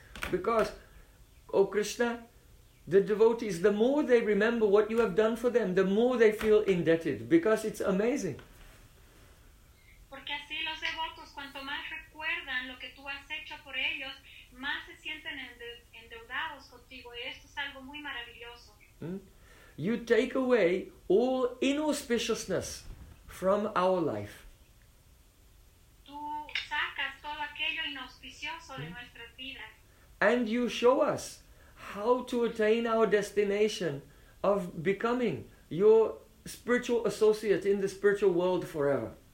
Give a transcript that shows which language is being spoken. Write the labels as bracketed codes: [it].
[en] Because, O Krishna, the devotees, the more they remember what you have done for them, the more they feel indebted, because it's amazing. [es] Porque así los devotos, cuanto más recuerdan lo que tú has hecho por ellos, más se sienten endeudados contigo, y esto es algo muy maravilloso. [en] You take away all inauspiciousness from our life. [es] Tú sacas todo aquello inauspicioso de nuestras vidas. [en] And you show us how to attain our destination of becoming your spiritual associate in the spiritual world forever.